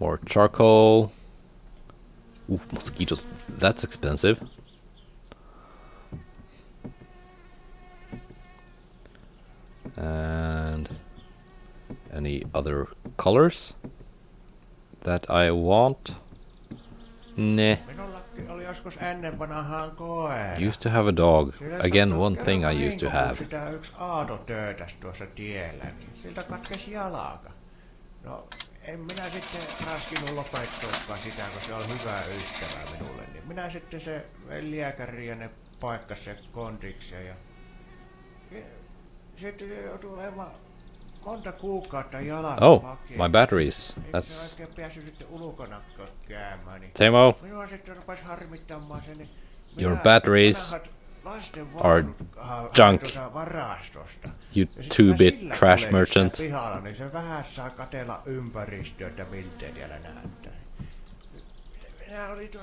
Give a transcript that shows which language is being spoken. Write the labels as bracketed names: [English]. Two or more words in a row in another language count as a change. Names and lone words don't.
[English] More charcoal. Ooh, mosquitoes. That's expensive. And any other colors that I want? Nah. [Finnish] Minullakin oli joskus ennen vanhaan koira. [English] Used to have a dog. [Finnish] Sillä [English] Again, [Finnish] sattui [English] one thing I used to [Finnish] kerran [English] have. [Finnish] vahinko, kun sitä yksi aato töötäs tuossa tiellä, niin siltä katkesi jalaka. No, en minä sitten raskinut lopettaakaan sitä, kun se on hyvä ystävä minulle. Niin minä sitten se lääkäri ja ne paikkas se kondikseen ja sitten joutui olemaan monta kuukautta jalaka [English] Oh, [Finnish] pakeen. [English] my batteries. [Finnish] Eikä se [English] That's [Finnish] oikein päässyt sitten ulkona käymään. Niin Teemo. minua sitten rupesi harmittamaan se, niin [English] Your batteries are junk. You two-bit trash merchant. [Finnish] Pihalla, niin se vähän saa katella ympäristöä, että miltä siellä näyttää. Minä olin tuolla...